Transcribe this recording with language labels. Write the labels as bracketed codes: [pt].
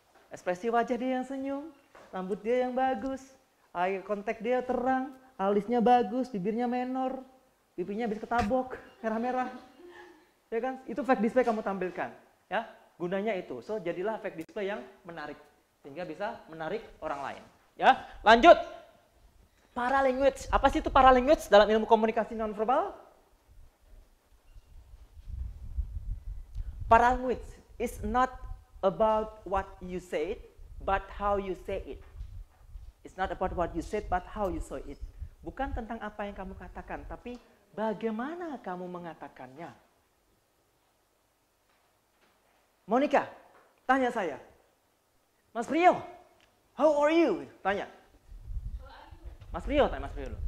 [id] Ekspresi wajah dia yang senyum, rambut dia yang bagus, eye contact dia terang, alisnya bagus, bibirnya menor, pipinya habis ketabok, merah-merah. Ya kan? Itu fake display kamu tampilkan, ya. Gunanya itu. So, jadilah fake display yang menarik sehingga bisa menarik orang lain, ya. Lanjut. Paralanguage. Apa sih itu paralanguage dalam ilmu komunikasi nonverbal? [en] Paralanguage is not about what you said, but how you say it. It's not about what you said, but how you say it. [id] Bukan tentang apa yang kamu katakan, tapi bagaimana kamu mengatakannya. Monica, tanya saya. Mas Priyo, [en] how are you? [id] Tanya. Mas Priyo, tanya Mas Priyo dulu.